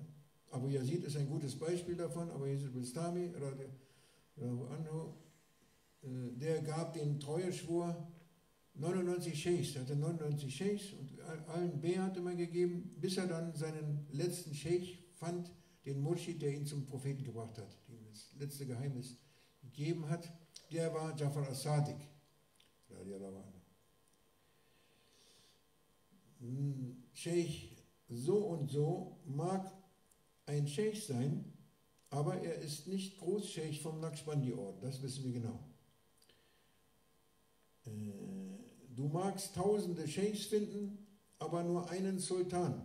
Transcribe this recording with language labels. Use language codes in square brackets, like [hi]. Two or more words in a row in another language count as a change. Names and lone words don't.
[de] Abu Yazid ist ein gutes Beispiel davon, Abu Yazid al-Bistami, der gab den Treueschwur 99 Sheikhs, er hatte 99 Sheikhs und allen Beat immer gegeben, bis er dann seinen letzten Sheikh fand, den Murshid, der ihn zum Propheten gebracht hat, dem das letzte Geheimnis gegeben hat. Der war Jafar as-Sadiq. Sheikh so und so mag ein Sheikh sein, aber er ist nicht Großscheich vom Naqshbandi-Orden, das wissen wir genau. Du magst tausende Sheikhs finden, aber nur einen Sultan.